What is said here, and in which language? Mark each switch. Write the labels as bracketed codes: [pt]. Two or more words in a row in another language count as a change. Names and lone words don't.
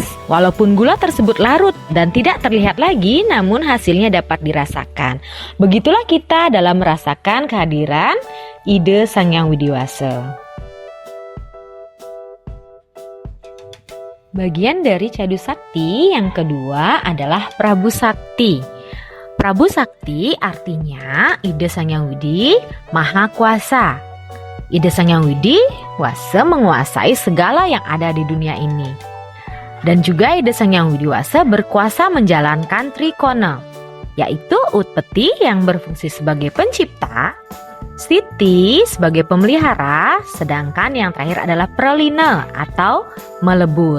[id] Walaupun gula tersebut larut dan tidak terlihat lagi, namun hasilnya dapat dirasakan. Begitulah kita dalam merasakan kehadiran Ida Sang Yang Widi Wasa. Bagian dari Cadu Sakti yang kedua adalah Prabu Sakti. Prabu Sakti artinya Ida Sang Yang Widi Maha Kuasa. Ida Sang Yang Widi Wasa menguasai segala yang ada di dunia ini. Dan juga Ida Sang Yang Widi Wasa berkuasa menjalankan Trikona, yaitu Utpeti yang berfungsi sebagai pencipta, Sthiti sebagai pemelihara, sedangkan yang terakhir adalah Pralina atau melebur.